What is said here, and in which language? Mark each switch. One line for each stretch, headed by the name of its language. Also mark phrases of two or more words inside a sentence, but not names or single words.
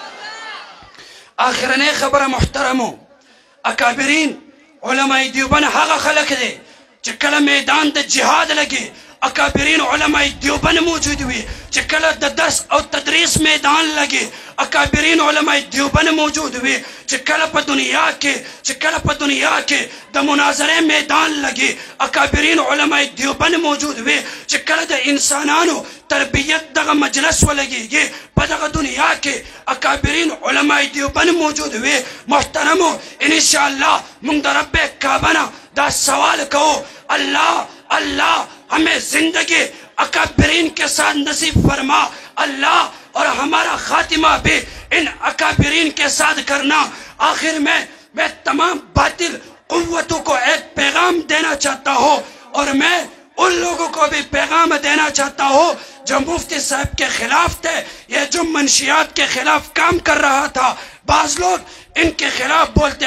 Pashto: آخرنی خبر محترمو اکابرین علماء دیوبند هغه خلق دی چې کله میدان د جهاد لګي اکابرین علماء دیوبند موجود وي چې کله د درس او تدریس میدان لګي اکابرین علماء دیوبند موجود وي چې کله په دنیا کې د مناظره میدان لګي اکابرین علماء دیوبند موجود وي چې کله د انسانانو تربیت دغه مجلس ولګيږي په دغه دنیا کې اکابرین علماء دیوبند موجود وي محترمو انشاءاللہ مونږ د رب کعبه نه دا سوال کوو
Urdu: اللہ ہمیں زندگی اکابرین کے ساتھ نصیب فرما اللہ اور ہمارا خاتمہ بھی ان اکابرین کے ساتھ کرنا آخر میں تمام باطل قوتوں کو ایک پیغام دینا چاہتا ہوں اور میں ان لوگوں کو بھی پیغام دینا چاہتا ہوں جو مفتی صاحب کے خلاف تھے یہ جو منشیات کے خلاف کام کر رہا تھا بعض لوگ ان کے خلاف بولتے